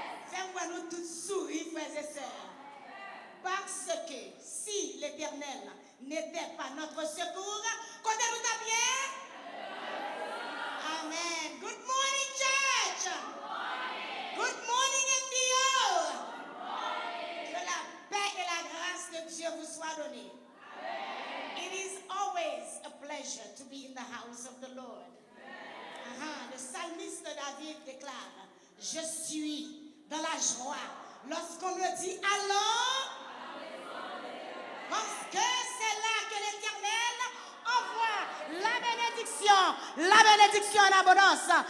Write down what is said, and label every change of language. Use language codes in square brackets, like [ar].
[fr] Fais-moi nous tous sourire, frères et sœurs. Parce que si l'Éternel n'était pas notre secours, comptez-nous ta bien. [en] Amen. Good morning, church. Good morning, NPO. [fr] Que la paix et la grâce de Dieu vous soient données. [en] It is always a pleasure to be in the house of the Lord. [fr] Le psalmiste David déclare, je suis dans la joie lorsqu'on me dit allons, parce que c'est là que l'Éternel envoie la bénédiction en abondance.